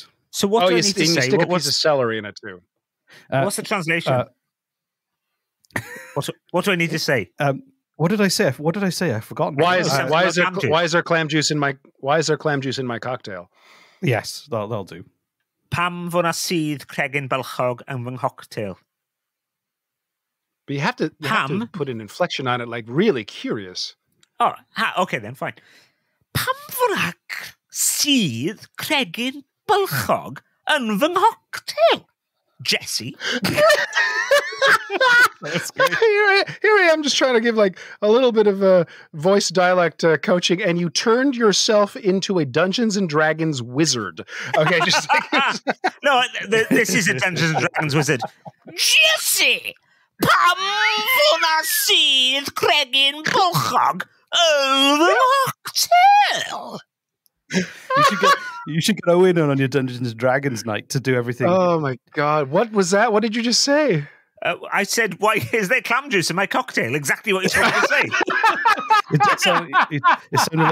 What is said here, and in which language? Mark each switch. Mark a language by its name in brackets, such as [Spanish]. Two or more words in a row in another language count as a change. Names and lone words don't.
[English] So what do I need to say? Stick a piece of celery in it too. What's the translation? What do I need to say? What did I say? I've forgotten. Why is there clam juice in my cocktail? Yes, that'll do. [Welsh] Pam fod 'na sydd cregyn bylchog yn fy cocktail. [English] But you have to put an inflection on it, like really curious. Oh, okay then, fine. [Welsh] Pam fod 'na sydd cregyn bylchog yn fy cocktail? [English] Jesse. That's great. Here I am just trying to give like a little bit of voice dialect coaching, and you turned yourself into a Dungeons and Dragons wizard. Okay, just like no, this is a Dungeons and Dragons wizard. Jesse, [Welsh] pam fod 'na sydd cregyn bylchog yn fy cocktail? [English] You should get Owen on your Dungeons and Dragons night to do everything. Oh my God. What was that? What did you just say? I said, why is there clam juice in my cocktail? Exactly what you told me to say. It sounded like